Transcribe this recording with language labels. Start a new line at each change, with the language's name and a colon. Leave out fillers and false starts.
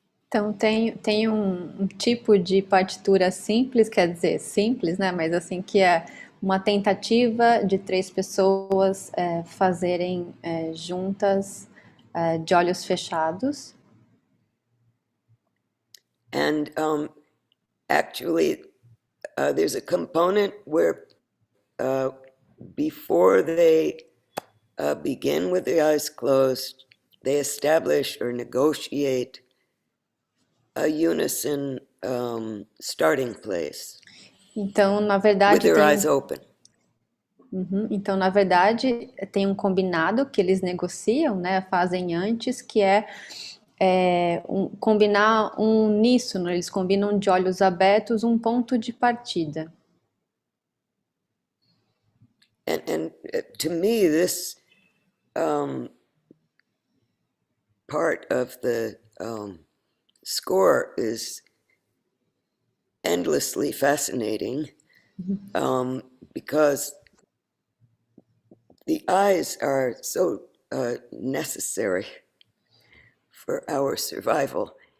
Portuguese: Então tem um tipo de partitura simples, quer dizer, simples, né? Mas assim, que é uma tentativa de 3 pessoas fazerem juntas de olhos fechados.
English: And actually, there's a component where before they begin with the eyes closed, they establish or negotiate a unison starting place.
Portuguese: Então, na verdade,
English: with their eyes open. Uhum.
Portuguese: Então, na verdade, tem um combinado que eles negociam, né? Fazem antes, que combinar um uníssono. Eles combinam de olhos abertos um ponto de partida. And to me, this part of the score is endlessly fascinating because the eyes are so necessary for our survival.